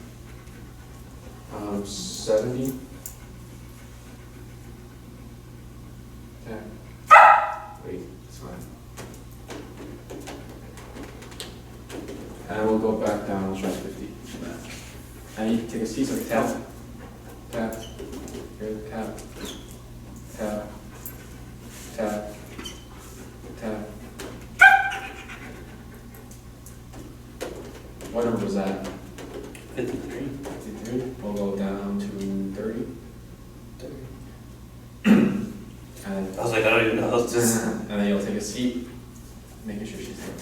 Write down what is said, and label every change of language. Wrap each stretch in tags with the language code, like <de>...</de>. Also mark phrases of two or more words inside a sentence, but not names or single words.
<en>70. Tap. Wait, it's fine. And we'll go back down, we'll try 50. And you can take a seat, so tap, tap, here, tap, tap, tap, tap. What number was that? 53. 53. We'll go down to 30. 30. And I was like, I don't even know. It's just. and then you'll take a seat, making sure she's there.</en>